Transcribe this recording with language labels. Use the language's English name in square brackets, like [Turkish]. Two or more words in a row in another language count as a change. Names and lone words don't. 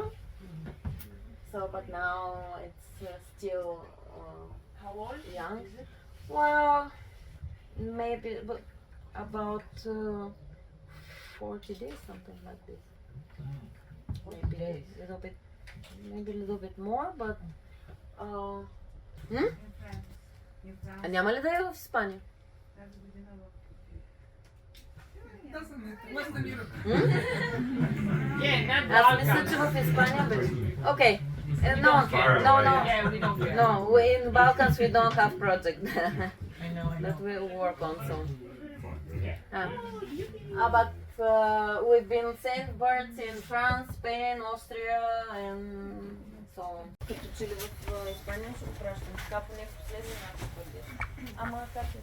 [English] So, but now it's still how old? Young. Well, maybe about 40 days, something like this. Maybe a little bit more, but. [Bulgarian] А няма ли да е в Испания? Аз мисля, че в Испания беше. [English] Okay. No. In Balkans we don't have project that we work on. So. But we've been sent birds in France, Spain, Austria, and so on. [Bulgarian] Като че ли в Испания ще го пращам така поне в последния начин. Ама как е?